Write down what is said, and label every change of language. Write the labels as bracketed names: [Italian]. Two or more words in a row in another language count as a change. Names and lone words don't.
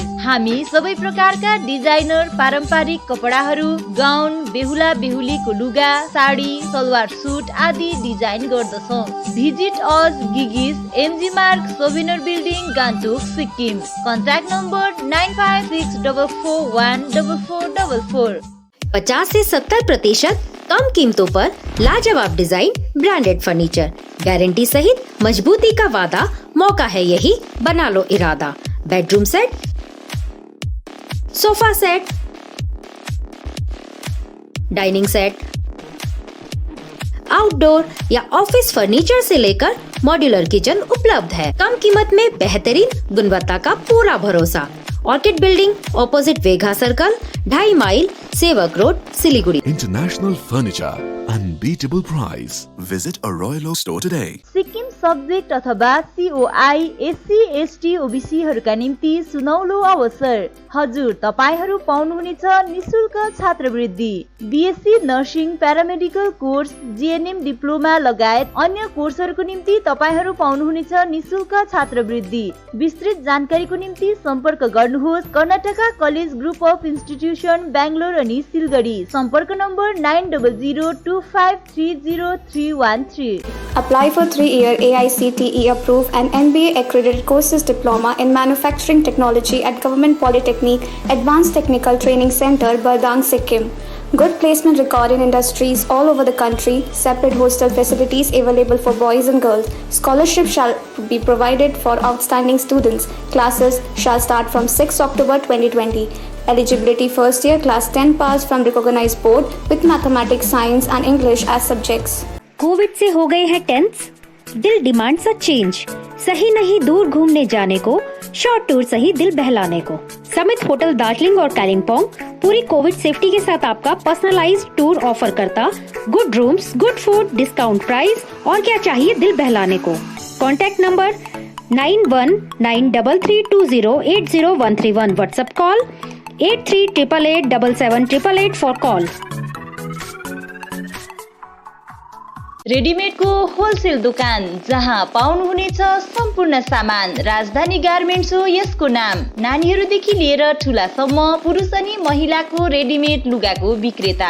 [Nepali] हामी सबै प्रकारका डिजाइनर पारम्परिक कपडाहरू, गाउन, बेहुला बेहुलीको लुगा, साडी, सलवार सुट आदि डिजाइन गर्दछौँ। [English] visit us गिगिज, MG मार्ग, सोभिनर बिल्डिङ, गान्तोक, सिक्किम। contact number 9564414444। [Hindi] 50 से 70% कम कीमतों पर लाजवाब डिजाइन, ब्रांडेड फर्नीचर, गारंटी सहित मजबूती का वादा। मौका है यही, बना लो इरादा। बेडरूम सेट, सोफा सेट, डाइनिंग सेट, आउटडोर या ऑफिस फर्नीचर से लेकर मॉड्यूलर किचन उपलब्ध है। कम कीमत में बेहतरीन गुणवत्ता का पूरा भरोसा। ऑर्किड बिल्डिंग, ऑपोजिट वेघा सर्कल, 2.5 माइल, सेवक रोड, सिलीगुड़ी। [English] International Furniture, unbeatable price. Visit a Royal Oak store today. [Nepali] सिक्किम सब्जेक्ट अथवा COI SC ST OBC हरूका निम्ति सुनौलो अवसर। हजुर, तपाईहरू पाउनुहुनेछ निशुल्क छात्रवृत्ति। BSc नर्सिङ, प्यारामेडिकल कोर्स, GNM डिप्लोमा लगायत अन्य कोर्सहरूको निम्ति तपाईहरू पाउनुहुनेछ निशुल्क छात्रवृत्ति। विस्तृत जानकारीको निम्ति सम्पर्क गर्नुहोस् कर्नाटका कलेज ग्रुप अफ इन्स्टिट्युसन, बेङ्गलोर अनि सिलगढी। सम्पर्क नम्बर 9002530313। [English] Apply for 3-year AICTE approved and NBA accredited courses diploma in manufacturing technology at Government Polytechnic Advanced Technical Training Center, Bardang, Sikkim. Good placement record in industries all over the country. Separate hostel facilities available for boys and girls. Scholarship shall be provided for outstanding students. Classes shall start from 6 October 2020. Eligibility first year class 10 pass from recognized board with mathematics, science and English as subjects. [Hindi] कोविड से हो गए हैं टेंस, दिल डिमांड सा चेंज, सही नहीं दूर घूमने जाने को, [English] short tour [Hindi] सही दिल बहलाने को। समित होटल दार्जिलिंग और कालिम्पोंग पूरी कोविड सेफ्टी के साथ आपका [English] personalized tour [Hindi] ऑफर करता, [English] good rooms, good food, discount price [Hindi] और क्या चाहिए दिल बहलाने को। [English] contact number 919332080131, WhatsApp call 8388877888 for call. [Nepali] रेडिमेडको होलसेल दोकान जहाँ पाउनुहुनेछ सम्पूर्ण सामान। राजधानी गार्मेन्ट्स हो यसको नाम। नानीहरूदेखि लिएर ठुलासम्म पुरुष अनि महिलाको रेडिमेड लुगाको विक्रेता।